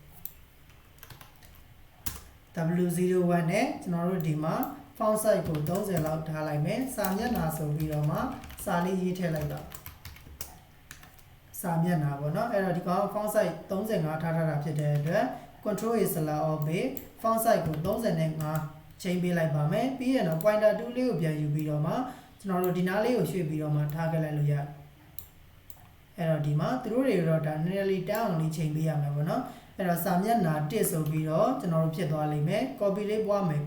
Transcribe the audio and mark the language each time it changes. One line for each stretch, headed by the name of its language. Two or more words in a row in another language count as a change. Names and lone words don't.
Burmese: W01 နဲ့ကျွန်တော်တို့ဒီမှာ
English: font size
Burmese: ကို30လောက်ထားလိုက်မယ်စာမျက်နှာဆိုပြီးတော့မှစာလေးရေးထည့်လိုက်တော့ စာမျက်နှာပေါ့နော်အဲ့တော့ဒီကောင်
English: font size
Burmese: 35ထားတာဖြစ်တဲ့အတွက်
English: control A select all
Burmese: ပေး
English: font size
Burmese: ကို35ချိန်ပေးလိုက်ပါမယ်ပြီးရင်တော့
English: pointer tool
Burmese: လေးကိုပြန်ယူပြီးတော့မှကျွန်တော်တို့ဒီနားလေးကိုရွှေ့ပြီးတော့မှထားခဲ့လိုက်လို့ရတယ်အဲ့တော့ဒီမှာသူတို့တွေတော့ဒါနည်းနည်းလေးတောင်းအောင်လေးချိန်ပေးရမယ်ပေါ့နော်အဲ့တော့စာမျက်နှာ1ဆိုပြီးတော့ကျွန်တော်တို့ဖြစ်သွားလိမ့်မယ် copy လေးပွားမယ်